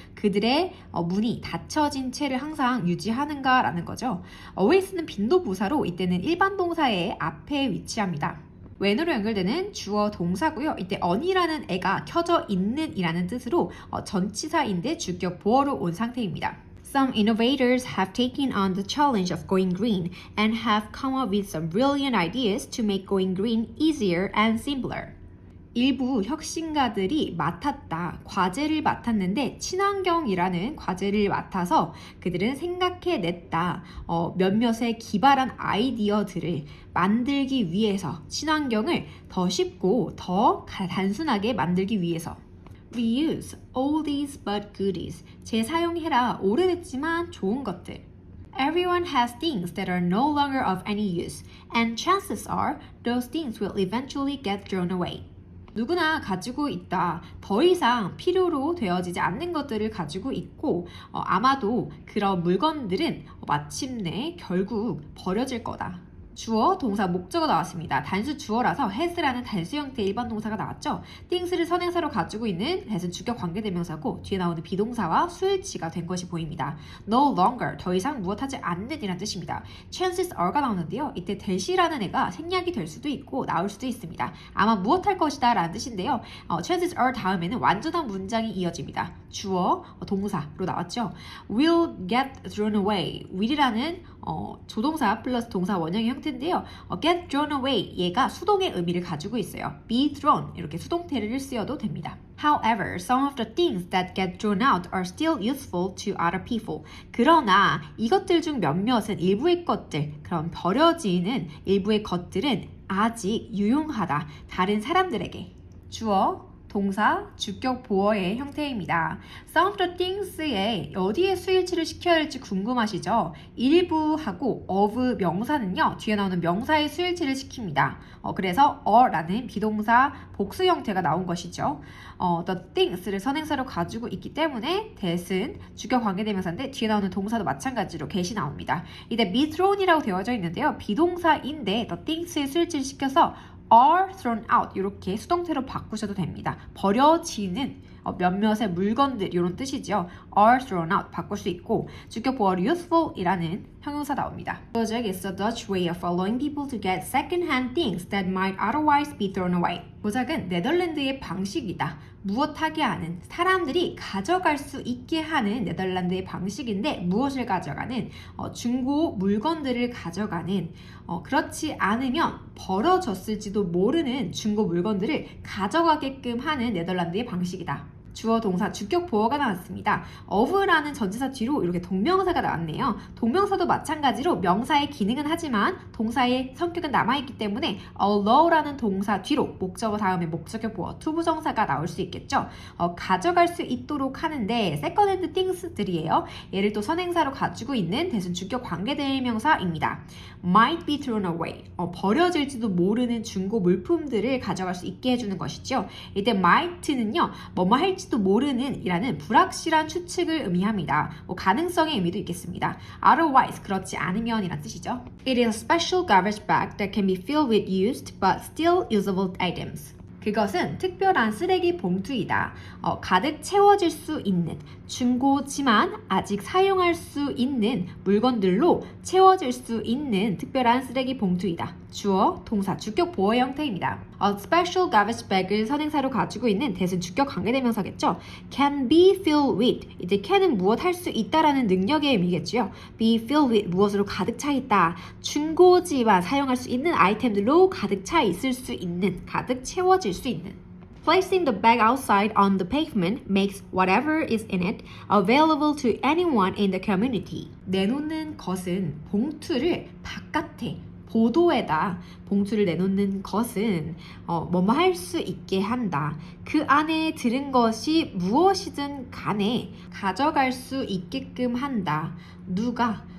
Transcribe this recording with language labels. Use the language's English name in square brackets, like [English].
[Korean] 그들의 문이 닫혀진 채를 항상 유지하는가 라는 거죠. always는 빈도부사로 이때는 일반 동사의 앞에 위치합니다. when으로 연결되는 주어 동사고요. 이때 on이라는 애가 켜져 있는 이라는 뜻으로 전치사인데 주격 보어로 온 상태입니다. [English] Some innovators have taken on the challenge of going green and have come up with some brilliant ideas to make going green easier and simpler. [Korean] 일부 혁신가들이 과제를 맡았는데 친환경이라는 과제를 맡아서 그들은 생각해냈다. 몇몇의 기발한 아이디어들을 만들기 위해서 친환경을 더 쉽고 더 단순하게 만들기 위해서. [English] Reuse all these but goodies. [Korean] 재사용해라 오래됐지만 좋은 것들. [English] Everyone has things that are no longer of any use, and chances are those things will eventually get thrown away. [Korean] 누구나 가지고 있다. 더 이상 필요로 되어지지 않는 것들을 가지고 있고 아마도 그런 물건들은 마침내 결국 버려질 거다. 주어, 동사, 목적어 나왔습니다. 단수 주어라서 has라는 단수 형태의 일반 동사가 나왔죠. things를 선행사로 가지고 있는 that은 주격 관계대명사고 뒤에 나오는 비동사와 수일치가 된 것이 보입니다. [English] no longer, [Korean] 더 이상 무엇하지 않는 이란 뜻입니다. [English] chances are [Korean] 가 나오는데요. 이때 that이라는 애가 생략이 될 수도 있고 나올 수도 있습니다. 아마 무엇할 것이다 라는 뜻인데요. [English] chances are [Korean] 다음에는 완전한 문장이 이어집니다. 주어, 동사로 나왔죠. [English] will get thrown away. [Korean] will이라는 조동사 플러스 동사 원형의 형태인데요. [English] get thrown away [Korean] 얘가 수동의 의미를 가지고 있어요. [English] be thrown [Korean] 이렇게 수동태를 쓰여도 됩니다. [English] However, some of the things that get thrown out are still useful to other people. [Korean] 그러나 이것들 중 몇몇은 일부의 것들, 그럼 버려지는 일부의 것들은 아직 유용하다. 다른 사람들에게. 주어, 동사, 주격 보어의 형태입니다. [English] Some of the things [Korean] 에 어디에 수일치를 시켜야 할지 궁금하시죠? 일부하고 of 명사는요. 뒤에 나오는 명사의 수일치를 시킵니다. 그래서 어라는 비동사 복수 형태가 나온 것이죠. [English] The things [Korean] 를 선행사로 가지고 있기 때문에 that은 주격 관계대명사인데 뒤에 나오는 동사도 마찬가지로 get이 나옵니다. 이때 [English] be thrown [Korean] 이라고 되어져 있는데요. 비동사인데 [English] the things [Korean] 의 수일치를 시켜서 [English] are thrown out [Korean] 이렇게 수동태로 바꾸셔도 됩니다. 버려지는 몇몇의 물건들 이런 뜻이죠. [English] are thrown out [Korean] 바꿀 수 있고 주격 보어 useful 이라는 형용사 나옵니다. [English] Project is a Dutch way of allowing people to get second-hand things that might otherwise be thrown away. [Korean] 보작은 네덜란드의 방식이다. 무엇하게 하는 사람들이 가져갈 수 있게 하는 네덜란드의 방식인데 무엇을 가져가는 중고 물건들을 가져가는 그렇지 않으면 벌어졌을지도 모르는 중고 물건들을 가져가게끔 하는 네덜란드의 방식이다. 주어 동사 주격 보어가 나왔습니다. of라는 전치사 뒤로 이렇게 동명사가 나왔네요. 동명사도 마찬가지로 명사의 기능은 하지만 동사의 성격은 남아있기 때문에 allow라는 동사 뒤로 목적어 다음에 목적격 보어 투부정사가 나올 수 있겠죠. 가져갈 수 있도록 하는데 [English] second-hand things [Korean] 들이에요. 얘를 또 선행사로 가지고 있는 대신 주격 관계대명사입니다. [English] might be thrown away [Korean] 버려질지도 모르는 중고 물품들을 가져갈 수 있게 해주는 것이죠. 이때 might는요 뭐뭐 할지도 모르는 이라는 불확실한 추측을 의미합니다. 가능성의 의미도 있겠습니다. otherwise 그렇지 않으면 이란 뜻이죠. [English] It is a special garbage bag that can be filled with used but still usable items. [Korean] 그것은 특별한 쓰레기 봉투이다. 가득 채워질 수 있는 중고지만 아직 사용할 수 있는 물건들로 채워질 수 있는 특별한 쓰레기 봉투이다. 주어, 동사, 주격 보어 형태입니다. [English] A special garbage bag [Korean] 을 선행사로 가지고 있는 대신 주격 관계대명사겠죠. [English] Can be filled with [Korean] 이제 can은 무엇 할 수 있다라는 능력의 의미겠죠. [English] Be filled with [Korean] 무엇으로 가득 차 있다. 중고지만 사용할 수 있는 아이템들로 가득 차 있을 수 있는 가득 채워질 수 있는. [English] Placing the bag outside on the pavement makes whatever is in it available to anyone in the community. [Korean] 내놓는 것은 봉투를 바깥에 보도에다 봉투를 내놓는 것은 뭐뭐 할 수 있게 한다. 그 안에 들은 것이 무엇이든 간에 가져갈 수 있게끔 한다. 누가?